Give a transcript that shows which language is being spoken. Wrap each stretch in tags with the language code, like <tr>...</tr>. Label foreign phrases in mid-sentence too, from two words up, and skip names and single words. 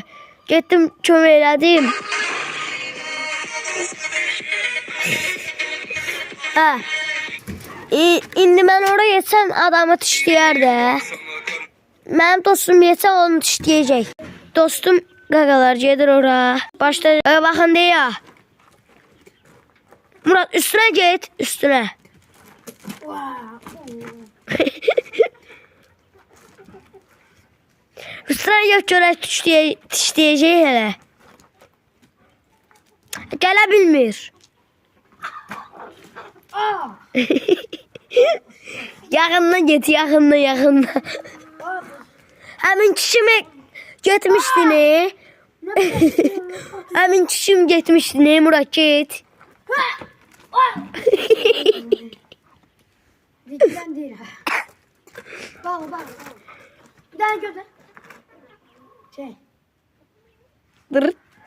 <az>Getdim kömək elədim. Hə. İndi mən oraya geçsəm adamı dişləyər də. Mənim dostum geçsə onu dişləyəcək. Dostum qaqalar gedir ora. Başda baxın deyə.</az> <tr>Murat üstüne git. Üstüne. Üstüne git</tr> <az>görək dişləyəcək hələ. Gələ bilmir. Yaxından get, yaxından. Həmin kişimi getmişdi ne? Həmin kişim getmişdi ne Murat get.</az> <tr>Cidden değil. Bak. Bir daha gönder. Şey. Dır.</tr>